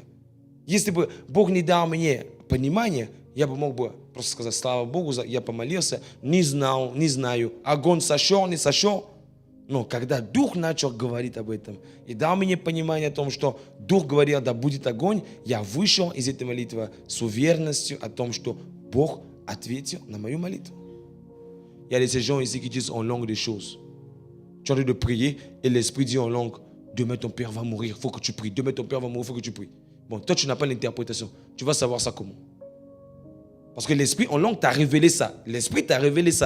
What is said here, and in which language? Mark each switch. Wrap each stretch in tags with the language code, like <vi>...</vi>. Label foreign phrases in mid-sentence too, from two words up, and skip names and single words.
<ru>Если бы Бог не дал мне понимание, я бы мог бы просто сказать, слава Богу, я помолился, не знаю, огонь сошел, не сошел. Но когда Дух начал говорить об этом и дал мне понимание о том, что Дух говорил, да будет огонь, я вышел из этой молитвы с уверенностью о том, что Бог ответил на мою молитву.</ru> <fr>Il y a des gens ici qui disent en langue des choses. Tu es en train de prier et l'Esprit dit en langue, demain ton père va mourir, il faut que tu pries. Demain ton père va mourir, il faut que tu pries. Bon, toi tu n'as pas l'interprétation. Tu vas savoir ça comment? Parce que l'Esprit en langue t'a révélé ça. L'Esprit t'a révélé ça.</fr>